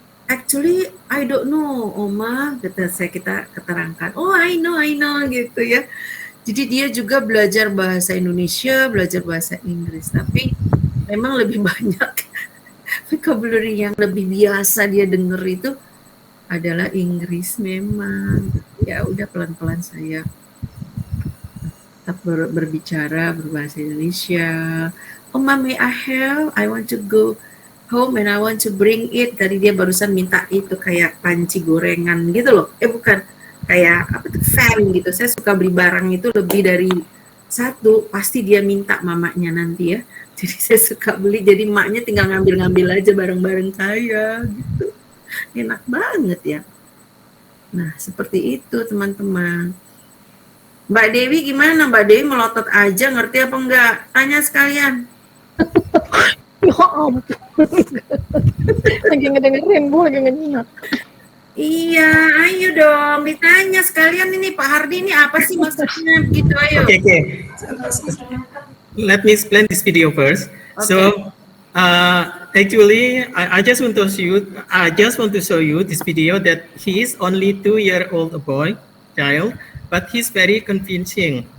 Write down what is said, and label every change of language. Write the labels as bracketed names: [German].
[English] Actually, I don't know, Oma. [Indonesian] Kita keterangkan. Oh, I know gitu ya. Jadi dia juga belajar bahasa Indonesia, belajar bahasa Inggris. Tapi memang lebih banyak vocabulary yang lebih biasa dia dengar itu adalah Inggris memang. Ya udah pelan-pelan saya. tetap berbicara berbahasa Indonesia. [English] Oh, Mom, may I have? I want to go home and I want to bring it. [Indonesian] Tadi dia barusan minta itu kayak panci gorengan gitu loh. Bukan, kayak apa tuh, fan gitu. Saya suka beli barang itu lebih dari satu, pasti dia minta mamanya nanti ya. Jadi saya suka beli, jadi maknya tinggal ngambil-ngambil aja bareng-bareng saya gitu. Enak banget ya. Nah, seperti itu teman-teman. Mbak Dewi gimana? Mbak Dewi melotot aja, ngerti apa enggak? Tanya sekalian. Ya ampun. Lagi ngedengerin, Bu, lagi ngenyimak. Iya, ayo dong ditanya sekalian ini Pak Hardi ini apa sih maksudnya begitu, ayo. [English] Okay. Let me explain this video first. Okay. So, actually, I just want to show you this video that he is only 2-year-old boy, child, but he's very convincing.